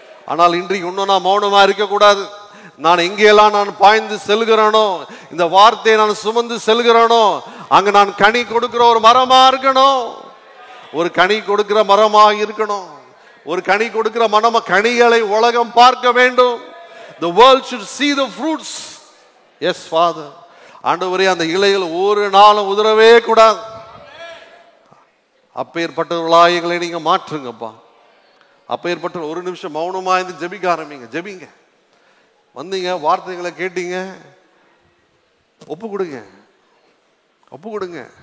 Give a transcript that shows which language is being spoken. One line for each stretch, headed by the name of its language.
Tamil: ஆனால் இன்றைக்கு இன்னும் நான் மௌனமா இருக்க கூடாது. நான் எங்கெல்லாம் நான் பாய்ந்து செல்கிறேனோ, இந்த வார்த்தையை நான் சுமந்து செல்கிறேனோ, அங்க நான் கனி கொடுக்கிற ஒரு மரமா இருக்கணும், ஒரு கனி கொடுக்கிற மரமா இருக்கணும். ஒரு கனி கொடுக்கிற மரமா, கனிகளை உலகம் பார்க்க வேண்டும்.
English: The world should see the fruits. Yes Father.
Tamil: ஆண்டவரே, அந்த இலைகள் ஒரு நாளும் உதிரவே கூடாது. அப்பேற்பட்டவர்களாக எங்களை நீங்க மாற்றுங்கப்பா. அப்பேற்பட்ட ஒரு நிமிஷம் மௌனமா இருந்து ஜெபிக்க ஆரம்பிங்க. ஜெபிங்க. வந்தீங்க, வார்த்தைகளை கேட்டீங்க, ஒப்பு கொடுங்க, ஒப்பு கொடுங்க.